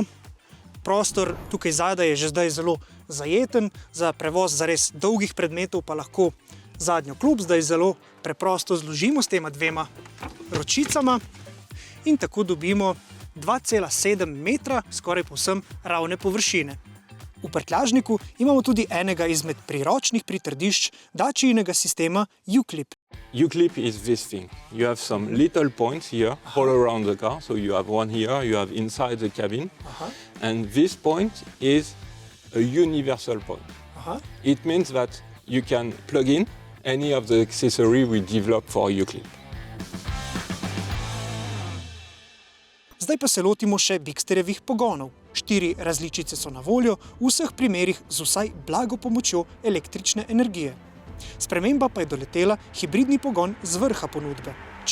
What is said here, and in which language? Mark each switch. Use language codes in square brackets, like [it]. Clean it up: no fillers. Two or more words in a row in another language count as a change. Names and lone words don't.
[sl] Prostor tukaj zadaj je že zdaj zelo zajeten, za prevoz zares dolgih predmetov pa lahko zadnjo klop zdaj zelo preprosto zložimo s tema dvema ročicama in tako dobimo 2,7 metra skoraj povsem ravne površine. V prtljažniku imamo tudi enega izmed priročnih pritrdišč Dacijinega sistema U-Clip. [en] U-Clip is this thing. You have some little points here all around the car. So you have one here, you have inside the cabin. And this point is a universal point. It means that you can plug in any of the accessory we develop for U-Clip. [sl] Zdaj pa se lotimo še Bigsterjevih pogonov. 4 različice so na voljo, v vseh primerih z vsaj blago pomočjo električne energije. Sprememba pa je doletela hibridni pogon z vrha ponudbe.